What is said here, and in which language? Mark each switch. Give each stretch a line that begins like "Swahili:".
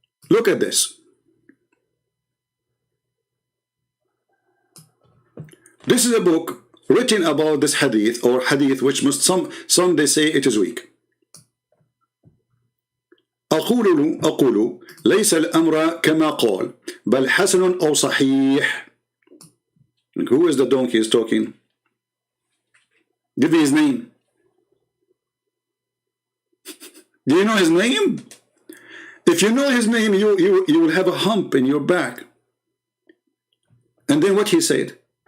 English: Look at this. This is a book written about this hadith, or hadith which some they say it is weak.
Arabic: أقول ليس الأمر كما قال بل حسن أو صحيح.
English: Who is the donkey is talking? Give me his name. Do you know his name? If you know his name, you will have a hump in your back. And then what he said.